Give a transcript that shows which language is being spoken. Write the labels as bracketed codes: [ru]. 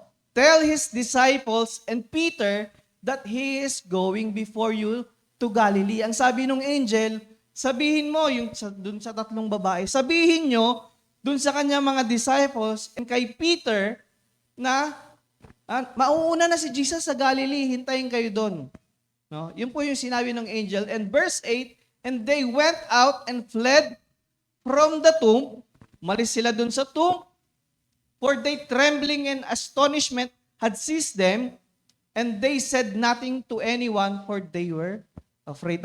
[en] Tell his disciples and Peter that he is going before you to Galilee. [tl] Ang sabi ng angel, sabihin mo, dun sa tatlong babae, sabihin nyo, dun sa kanya mga disciples and kay Peter na mauuna na si Jesus sa Galilee, hintayin kayo doon. No? Yun po yung sinabi ng angel. [en] And verse 8, and they went out and fled from the tomb. [tl] Malis sila doon sa [en] tomb. For they trembling and astonishment had seized them, and they said nothing to anyone, for they were afraid.